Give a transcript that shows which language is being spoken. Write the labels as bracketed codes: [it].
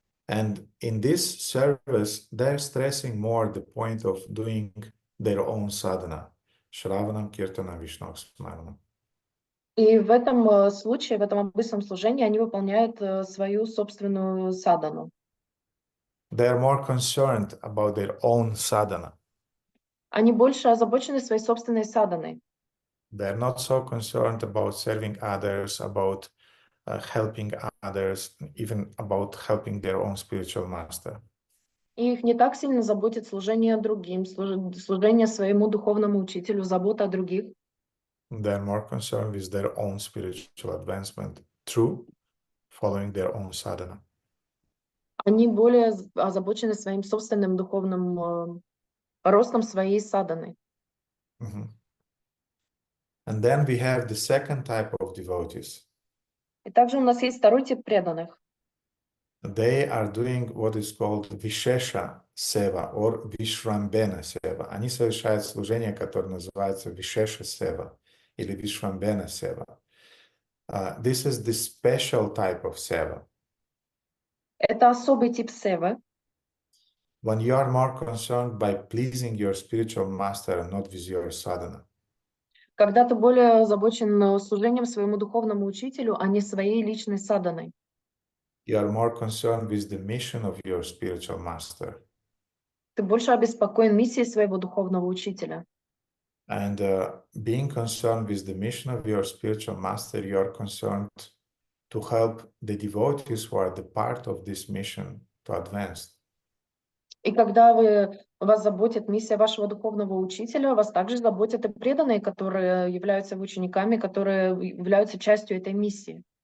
[en] And in this service, they're stressing more the point of doing their own sadhana, Shravanam, Kirtanam, Vishnu, Smaranam. [ru] И в этом случае, в этом обычном служении, они выполняют свою собственную садану. [en] They are more concerned about their own sadhana. [ru] Они больше озабочены своей собственной саданой. [en] They are not so concerned about serving others, about helping others, even about helping their own spiritual master. [ru] И их не так сильно заботит служение другим, служение своему духовному учителю, забота о других. [en] They are more concerned with their own spiritual advancement through following their own sadhana. [ru] Они более озабочены своим собственным духовным ростом своей саданы. [en] And then we have the second type of devotees. [ru] И также у нас есть второй тип преданных. [en] They are doing what is called Vishesha Seva or Vishvambena Seva. [ru] Они совершают служение, которое называется Vishesha Seva или Vishvambena Seva. [en] This is the special type of Seva. [ru] Это особый тип севы, [en] When you are more concerned by pleasing your spiritual master and not with your sadhana. [ru] когда ты более озабочен служением своему духовному учителю, а не своей личной саданой. [en] You are more concerned with the mission of your spiritual master. [ru] Ты больше обеспокоен миссией своего духовного учителя. [en] And being concerned with the mission of your spiritual master, you are concerned to help the devotees who are the part of this mission to advance. [ru] И когда вас заботит миссия вашего духовного учителя, вас также заботят и преданные, которые являются учениками, которые являются частью этой миссии.